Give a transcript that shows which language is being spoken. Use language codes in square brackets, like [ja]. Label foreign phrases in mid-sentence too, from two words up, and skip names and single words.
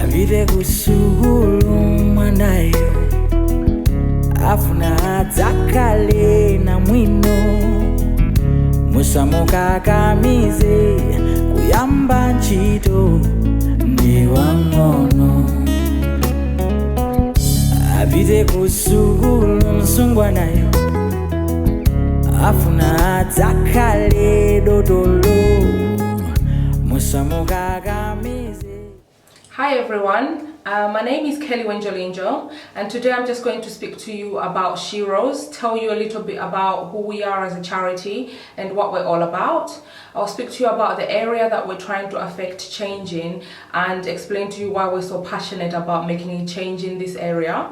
[ny] Apite kusukulu mwanayo afuna adzakale na mwino musamukakamize kuyamba ntchito ndi wang'ono. Apite kusukulu msungwanayo afuna adzakale dotolo musamukakamize. [en] Hi everyone, my name is Kelly Wenjolinjo, and today I'm just going to speak to you about SheRose, tell you a little bit about who we are as a charity and what we're all about. I'll speak to you about the area that we're trying to affect change in and explain to you why we're so passionate about making a change in this area.